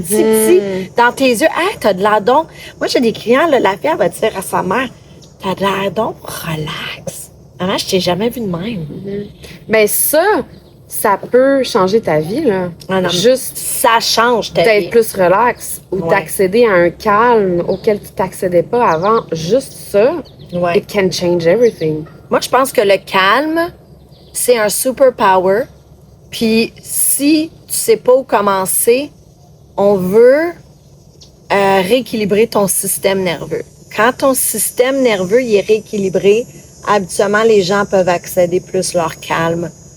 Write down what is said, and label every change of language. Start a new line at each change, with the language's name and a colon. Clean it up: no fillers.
French: Si dans tes yeux, hey, t'as de l'air donc. Moi, j'ai des clients, là, la fille, elle va dire à sa mère, t'as de l'air donc relax. Maman, je t'ai jamais vu de même. Mais ça peut changer ta vie, là. Ah non, juste ça change ta vie. d'être plus relax ou d'accéder à un calme auquel tu t'accédais pas avant. Juste ça,
English: it can change everything.
French: Moi, je pense que le calme, c'est un superpower. Puis si tu sais pas où commencer, on veut rééquilibrer ton système nerveux. Quand ton système nerveux il est rééquilibré, habituellement, les gens peuvent accéder plus leur calme.